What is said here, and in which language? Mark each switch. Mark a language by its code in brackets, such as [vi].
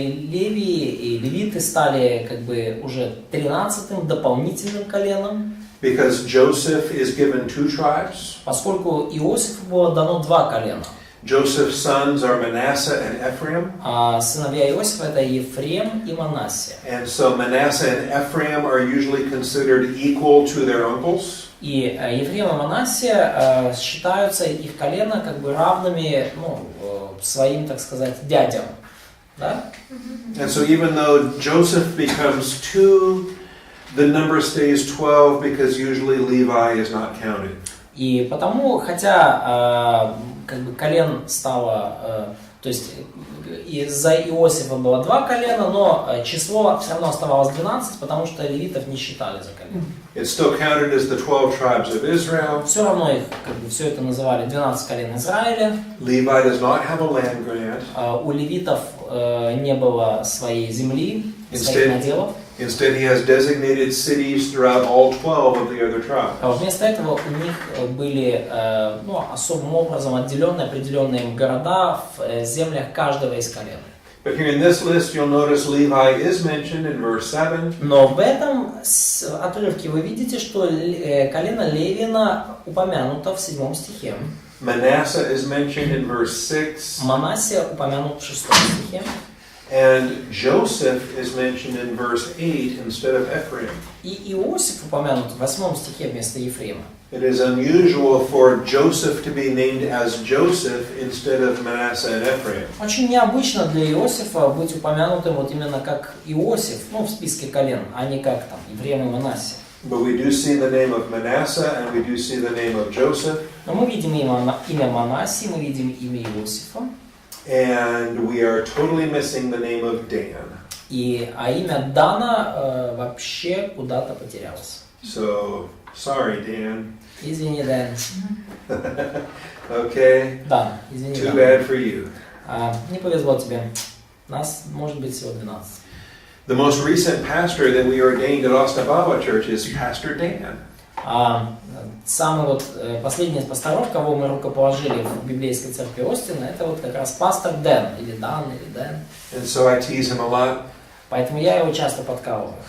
[ru] Левии и левиты стали как бы уже 13-м дополнительным коленом. [en] Because Joseph is given 2 tribes. [ru] Поскольку Иосифу было дано 2 колена. [en] Joseph's sons are Manasseh and Ephraim. [ru] Сыновья Иосифа это Ефрем и Манассия. [en] And so Manasseh and Ephraim are usually considered equal to their uncles. [ru] И Ефрем и Манассия считаются их колено как бы равными, ну, своим, так сказать, дядям, да? [en] And so even though Joseph becomes 2, the number stays 12 because usually Levi is not counted. [ru] И потому, хотя как бы колен стало, то есть из-за Иосифа было 2 колена, но число все равно оставалось 12, потому что левитов не считали за колено. [en] It's still counted as the 12 tribes of Israel. [ru] Все равно их как бы все это называли 12 колен Израиля. [en] Levi does not have a land grant. [ru] У левитов не было своей земли, своих наделов. [en] Instead, he has designated cities throughout all 12 of the other tribes. [ru] Вместо этого у них были особым образом определенные города в землях каждого из колен. [en] But here in this list, you'll notice Levi is mentioned in verse 7. [ru] Но в этом отрывке вы видите, что колено Левина упомянуто в 7 стихе. [en] Manasseh is mentioned in verse 6. [ru] Манассия упомянут в 6 стихе. [en] And Joseph is mentioned in verse 8 instead of Ephraim. [ru] И Иосиф упомянут в 8 стихе вместо Ефрема. [en] It is unusual for Joseph to be named as Joseph instead of Manasseh and Ephraim. [ru] Очень необычно для Иосифа быть упомянутым вот именно как Иосиф, в списке колен, а не как там Ефрем и Манассия. [en] But we do see the name of Manasseh and we do see the name of Joseph. [ru] Но мы видим имя Манассии, мы видим имя Иосифа. [en] And we are totally missing the name of Dan. [ru] А имя Дана вообще куда-то потерялось. [en] So, sorry, Dan. [ru] Извини, Дэн. [en] Okay. [ru] Дан, извини, [en] Too [ru] Дан. [en] bad for you. [ru] Не повезло тебе. Нас может быть всего 12. [en] The most recent pastor that we ordained at Ostababa Church is Pastor Dan. [ru] Самый вот последний из пасторов, кого мы рукоположили в Библейской церкви Остина, это вот как раз пастор Дэн, или Дан, или Дэн. [en] And so I tease him a lot. [ru] Поэтому я его часто подкалываю.